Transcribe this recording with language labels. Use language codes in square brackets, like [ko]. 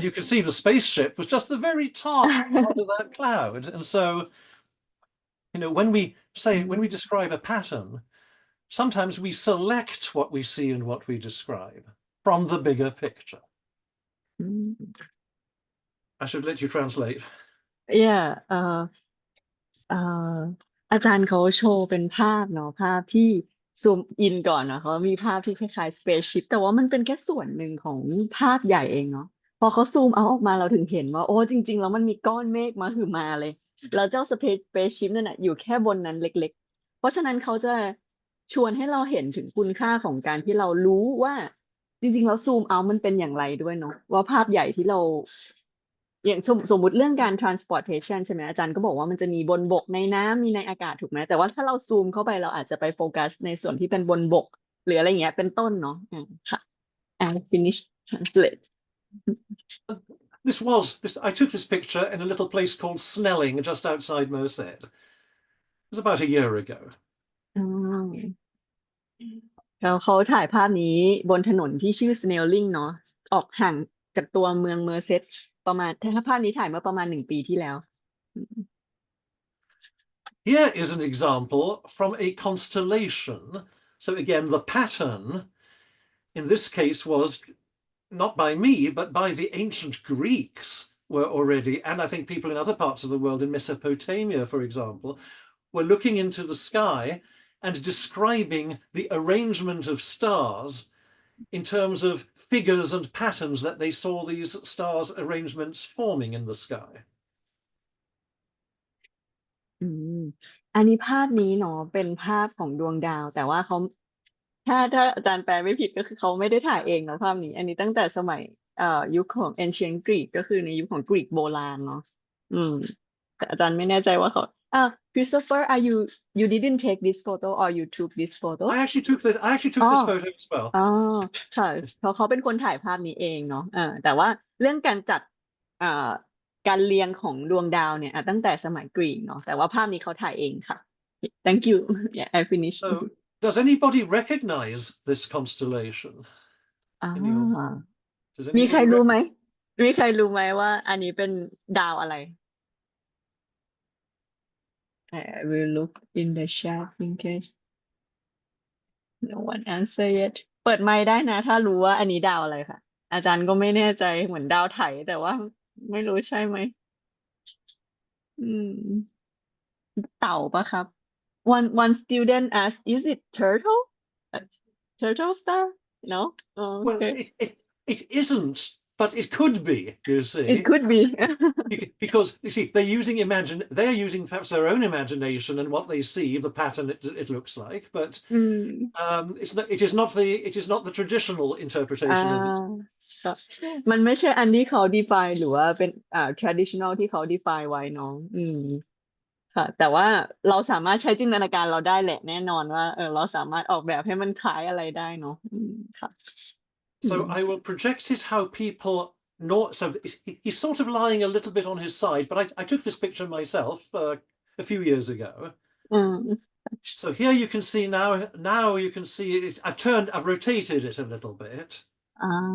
[en] you can see the spaceship was just the very top part of that cloud. And so, when we mm, describe a pattern, sometimes we select what we see and what we describe from the bigger picture. mm. I should let you translate. [th] Yeah,เอ่ออาจารย์เขาโชว์เป็นภาพเนาะภาพที่ซูมอินก่อนนะเขามีภาพที่คล้ายๆ spaceship แต่ว่ามันเป็นแค่ส่วนหนึ่งของภาพใหญ่เองเนาะพอเขาซูมเอาออกมาเราถึงเห็นว่าโอ้จริงๆแล้วมันมีก้อนเมฆมาคือมาเลยแล้วเจ้า spaceship นั่นน่ะอยู่แค่บนนั้นเล็กๆเพราะฉะนั้นเขาจะชวนให้เราเห็นถึงคุณค่าของการที่เรารู้ว่าจริงๆแล้วซูมเอามันเป็นอย่างไรด้วยเนาะว่าภาพใหญ่ที่เรา อย่างสมมุติเรื่องการ transportation ใช่ไหมอาจารย์ก็บอกว่ามันจะมีบนบกในน้ำมีในอากาศถูกไหมแต่ว่าถ้าเราซูมเข้าไปเราอาจจะไปโฟกัสในส่วนที่เป็นบนบกหรืออะไรเงี้ยเป็นต้นเนาะค่ะ [en] finish translate I took this picture in a little place called Snelling, just outside Merced. It was about a year ago. [th] อืมแล้วเขาถ่ายภาพนี้บนถนนที่ชื่อ Snelling เนาะออกห่างจากตัวเมืองเมอร์เซดประมาณถ้าภาพนี้ถ่ายเมื่อประมาณ1 ปีที่แล้ว [en] Here is an example from a constellation. So again, the pattern in this case was not by me, but by the ancient Greeks were already, and I think people in other parts of the world, in Mesopotamia, for example, were looking into the sky and describing the arrangement of stars in terms of figures and patterns that they saw these stars arrangements forming in the sky. [th] อืมอันนี้ภาพนี้เนาะเป็นภาพของดวงดาวแต่ว่าเขาถ้าอาจารย์แปลไม่ผิดก็คือเขาไม่ได้ถ่ายเองเนาะภาพนี้อันนี้ตั้งแต่สมัยยุคของ ancient Greek ก็คือในยุคของกรีกโบราณเนาะอืมแต่อาจารย์ไม่แน่ใจว่าเขาอ่า [en] Christopher you didn't take this photo [th] or you took this photo [en] I actually took อ๋อ this photo as well. [th] อ๋อค่ะเพราะเขาเป็นคนถ่ายภาพนี้เองเนาะแต่ว่าเรื่องการจัดอ่าการเรียงของดวงดาวเนี่ยตั้งแต่สมัยกรีกเนาะแต่ว่าภาพนี้เขาถ่ายเองค่ะ [en] thank you yeah I finished So does anybody recognize this constellation? อ่า Can you, does [th] มีใคร [en] anybody [th] รู้ไหม [en] recognize? [th] มีใครรู้ไหมว่าอันนี้เป็นดาวอะไร [en] I will look in the chat in case no one answer yet [th] เปิดไมค์ได้นะถ้ารู้ว่าอันนี้ดาวอะไรค่ะอาจารย์ก็ไม่แน่ใจเหมือนดาวไถแต่ว่าไม่รู้ใช่ไหมอืมเต่าปะครับ [en] one student asked is it turtle Uh, turtle star no oh, Well, okay it isn't, but it could be, you it see. could be Because you see, they're using perhaps their own imagination and what they see, the pattern it looks like, but อืม it is not the traditional อ่ interpretation of it. [th] าก็มันไม่ใช่อันที่เขา define หรือว่าเป็นtraditional ที่เขา define ไว้เน้องอืมค่ะแต่ว่าเราสามารถใช้จินตนาการเราได้แหละแน่นอนว่าเราสามารถออกแบบให้มันคล้ายอะไรได้เนาะอืมค่ะอืม [en] So I will project it how people know. So he's sort of lying a little bit on his side, but I took this picture myself a few years ago. อืม So here you can see now. Now you can see it. I've rotated it a little bit, อ่า